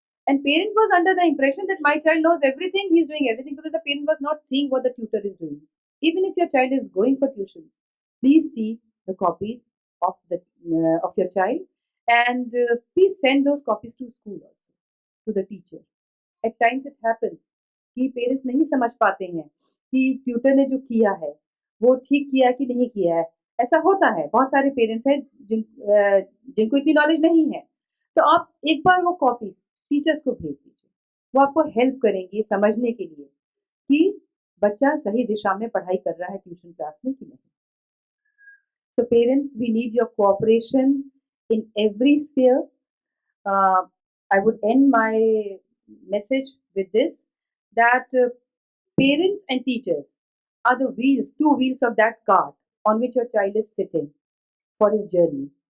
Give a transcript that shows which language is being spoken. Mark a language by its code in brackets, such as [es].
[en] And parent was under the impression that my child knows everything, he's doing everything, because the parent was not seeing what the tutor is doing. Even if your child is going for tuitions, please see the copies of your child, and please send those copies to school also, to the teacher. At times it happens [hi] कि parents नहीं समझ पाते हैं कि tutor ने जो किया है वो ठीक किया कि नहीं किया है. ऐसा होता है, बहुत सारे पेरेंट्स हैं जिनको इतनी नॉलेज नहीं है. तो आप एक बार वो कॉपीज टीचर्स को भेज दीजिए. वो आपको हेल्प करेंगे समझने के लिए कि बच्चा सही दिशा में पढ़ाई कर रहा है ट्यूशन क्लास में कि नहीं. [en] So parents, we need your cooperation in every sphere. I would end my message with this, that parents and teachers are the wheels, two wheels of that cart on which your child is sitting for his journey.